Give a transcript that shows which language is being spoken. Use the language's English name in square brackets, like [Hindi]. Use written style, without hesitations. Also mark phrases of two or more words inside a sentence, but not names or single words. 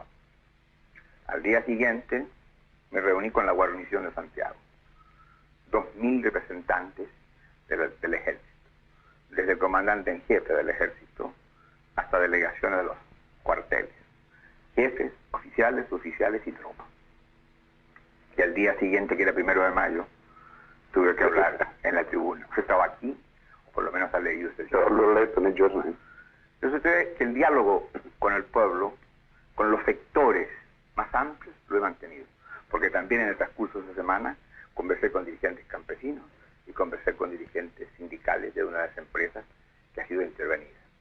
[Spanish] Al día siguiente me reuní con la guarnición de Santiago, 2.000 representantes del ejército, desde el comandante en jefe del ejército hasta delegaciones de los cuarteles, jefes, oficiales y tropas. Y al día siguiente, que era 1 de mayo, tuve que hablar en la tribuna. Yo estaba aquí, o por lo menos ha leído ese [Italian] Yo lo he letto nei giornali. [Spanish] Yo sé que el diálogo con el pueblo, con los sectores más amplios, lo he mantenido. Porque también en el transcurso de esa semana conversé con dirigentes campesinos y conversé con dirigentes sindicales de una de las empresas que ha sido intervenida.